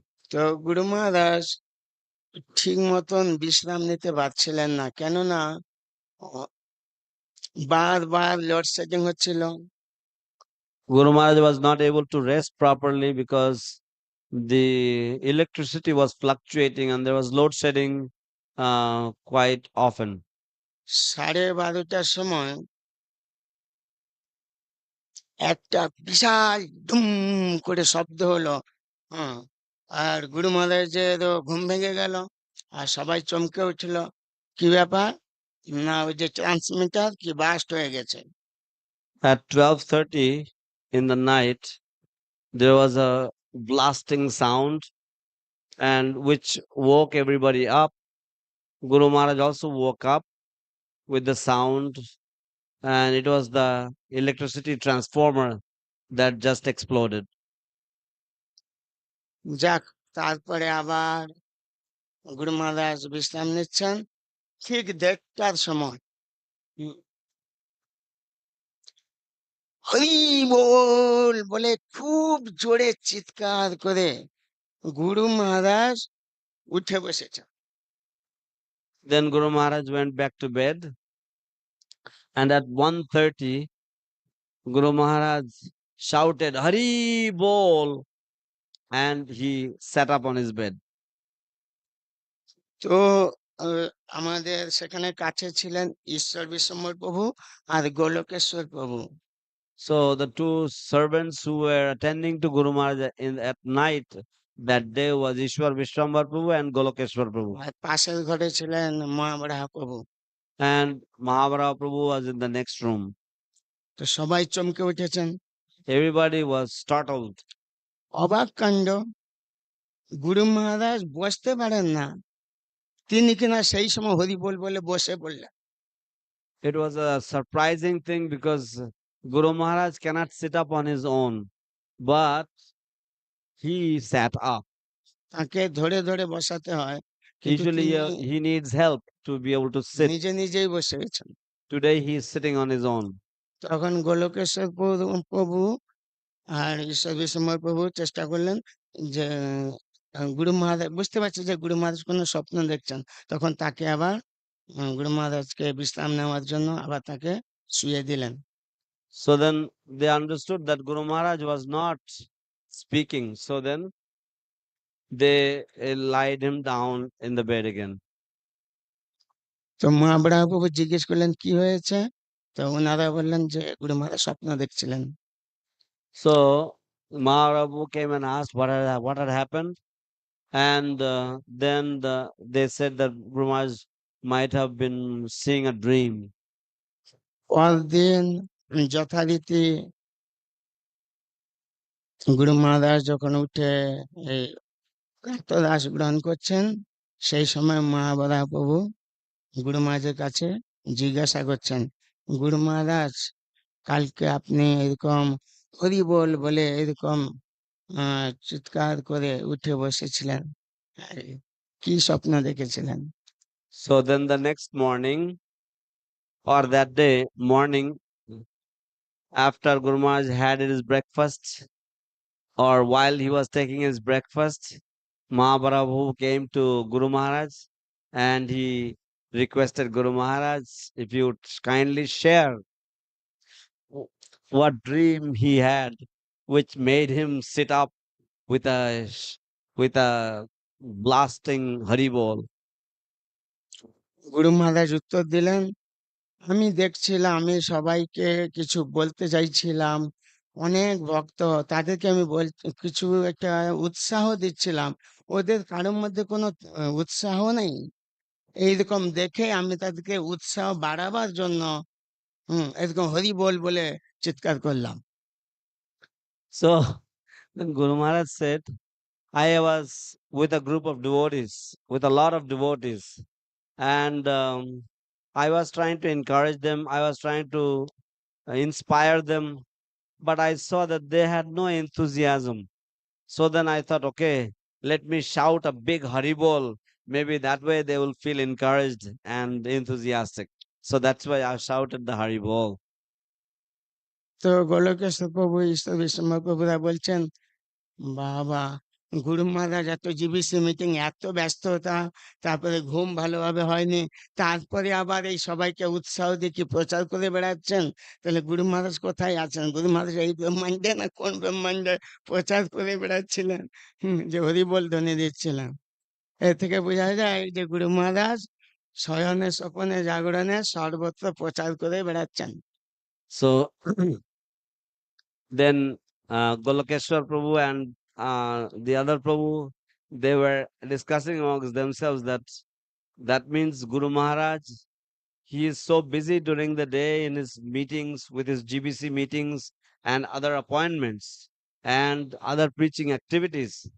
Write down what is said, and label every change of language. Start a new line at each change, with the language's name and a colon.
Bangla: তো গুরু মহারাজ ঠিক মতন বিশ্রাম নিতে পারছিলেন না, কেননা বারবার লোডশেডিং হচ্ছিল।
English: Guru Maharaj was not able to rest properly because the electricity was fluctuating and there was load shedding quite often.
Bangla: 12:30টার সময় একটা বিশাল ধুম করে শব্দ হলো। হ্যাঁ, আর গুরু মহারাজের ঘুম ভেঙে গেল, আর সবাই চমকে উঠল। কি ব্যাপার? না, ওই যে ট্রান্সমিটার কি বাস্ট হয়ে গেছে।
English: At 12:30 in the night, there was a blasting sound and which woke everybody up. Guru Maharaj also woke up with the sound, and it was the electricity transformer that just exploded.
Bangla: যাক, তারপরে আবার গুরু মহারাজ বিশ্রাম নিচ্ছেন। ঠিক 1:30টার সময় হরি বল বলে খুব জোরে চিৎকার করে গুরু মহারাজ উঠে বসেছেন।
English: Then Guru Maharaj went back to bed, and at 1:30, Guru Maharaj shouted, Hari Bol! and he sat up on his bed.
Bangla: তো আমাদের সেখানে কাছে ছিলেন ঈশ্বর বিশ্বম্বর প্রভু আর গোলকেশ্বর প্রভু।
English: So the two servants who were attending to Guru Maharaj at night that day was Ishwar Vishwambar Prabhu and Golokeshwar Prabhu.
Bangla: আর পাশের ঘরে ছিলেন মহাবরাহ প্রভু।
English: And Mahavara Prabhu was in the next room.
Bangla: তো সবাই চমকে উঠেছেন।
English: Everybody was startled.
Bangla: অবাক কাণ্ড, গুরু মহারাজ বসতে পারেন না, তিনি কিনা সেই সময় হরি বল বলে বসে পড়লেন।
English: It was a surprising thing because Guru Maharaj cannot sit up on his own, but he sat up.
Bangla: তাকে ধরে ধরে বসাতে হয়, কিন্তু
English: Usually
Bangla: তিনি
English: he needs help to be able to sit.
Bangla: নিজে নিজেই বসে গেছেন।
English: Today he is sitting on his own.
Bangla: তখন গোলকেশ্বর প্রভু আর ঈশ্বর বিশ্বময় প্রভু চেষ্টা করলেন যে গুরু মহারাজ বুঝতে পারছে যে গুরু মহারাজ কোনো স্বপ্ন দেখছেন, তখন তাকে আবার গুরু মহারাজকে বিশ্রাম নেওয়ার জন্য আবার তাকে শুইয়ে দিলেন।
English: So then they understood that Guru Maharaj was not speaking. So then they lied him down in the bed again.
Bangla: তো মহাবরাহ প্রভু জিজ্ঞেস করলেন কি হয়েছে, তো ওনারা বললেন যে গুরু মহারাজ স্বপ্ন দেখছিলেন।
English: So Maharabu came and asked what had happened, and then they said that Guru Maharaj might have been seeing a dream.
Bangla: পরদিন যথারীতি গুরু মহারাজ যখন উঠে এই প্রাতরাশ গ্রহণ করছেন, সেই সময় মহাবরাহ প্রভু গুরু মহারাজের কাছে জিজ্ঞাসা করছেন, গুরু মহারাজ কালকে আপনি এরকম হরি বল বলে এরকম চিৎকার করে উঠে বসেছিলেন, কি স্বপ্ন দেখেছিলেন?
English: So then the next morning or that day morning, after Guru Maharaj had his breakfast, or while he was taking his breakfast, Mahabharabhu came to Guru Maharaj and he requested Guru Maharaj if you would kindly share what dream he had which made him sit up with with a blasting Haribol.
Bangla: গুরু মহারাজ উত্তর দিলেন, আমি দেখছিলাম, আমি সবাইকে কিছু বলতে চাইছিলাম, অনেক ভক্ত, তাদেরকে আমি কিছু একটা উৎসাহ দিচ্ছিলাম, ওদের কারোর মধ্যে কোনো উৎসাহ নেই, এইরকম দেখে আমি তাদেরকে উৎসাহ বাড়াবার জন্য এরকম হরি বল বলে চিৎকার করলাম।
English: So then Guru Maharaj said, I was with a group of devotees, with a lot of devotees, and I was trying to encourage them, I was trying to inspire them, but I saw that they had no enthusiasm. So then I thought, okay, let me shout a big Haribol. Maybe that way they will feel encouraged and enthusiastic. So that's why I shouted the Haribol.
Bangla: তো গোলকেশ্বর প্রভু ঈশ্বর বিশ্বময় প্রভুরা বলছেন, বাবা, গুরু মহারাজ এত GBC meeting, এত ব্যস্ততা, তারপরে ঘুম ভালোভাবে হয়নি, তারপরে আবার এই সবাইকে উৎসাহ দিয়ে কি প্রচার করে বেড়াচ্ছেন, তাহলে গুরু মহারাজ কোথায় আছেন? গুরু মহারাজ এই ব্রহ্মাণ্ডে না কোন ব্রহ্মাণ্ডে প্রচার করে বেড়াচ্ছিলেন, যে হরিবোল ধ্বনি দিচ্ছিলেন। এর থেকে বোঝা যায় যে গুরু মহারাজ শয়নে স্বপনে জাগরণে সর্বত্র প্রচার করে বেড়াচ্ছেন।
English: So then Golokeshwar Prabhu and the other Prabhu, they were discussing amongst themselves that that means Guru Maharaj, he is so busy during the day in his meetings, with his GBC meetings and other appointments and other preaching activities.